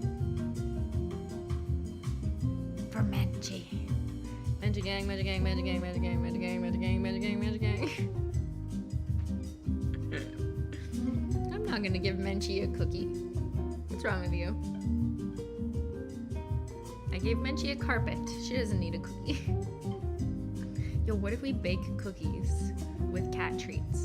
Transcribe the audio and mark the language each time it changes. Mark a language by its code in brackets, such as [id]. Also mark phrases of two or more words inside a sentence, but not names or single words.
[en] For Menchie. Menchie gang, Menchie gang, Menchie gang, Menchie gang, Menchie gang, Menchie gang, Menchie gang, Menchie gang. I'm not gonna give Menchie a cookie. What's wrong with you? I gave Menchie a carpet. She doesn't need a cookie. Yo, what if we bake cookies with cat treats?